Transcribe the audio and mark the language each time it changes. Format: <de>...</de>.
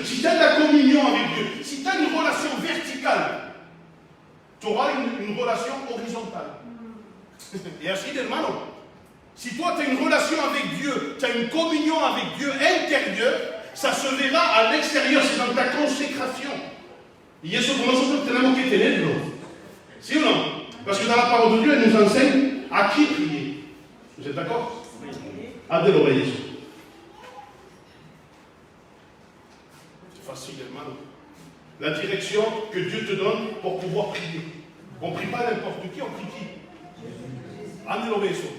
<fr>Si tu as de la communion avec Dieu, si tu as une relation verticale, tu auras une relation horizontale. Et ainsi, hermano, si toi tu as une relation avec Dieu, tu as une communion avec Dieu intérieure, ça se verra à l'extérieur, c'est dans ta consécration.</fr> <es>Y eso que nosotros tenemos que tenerlo. ¿Sí o no?</es> <fr>Parce que dans la parole de Dieu, elle nous enseigne à qui prier. Vous êtes d'accord? À de l'oreille. C'est facile, hermano. La direction que Dieu te donne pour pouvoir prier. On ne prie pas n'importe qui, on prie qui? À de l'oreille.</fr>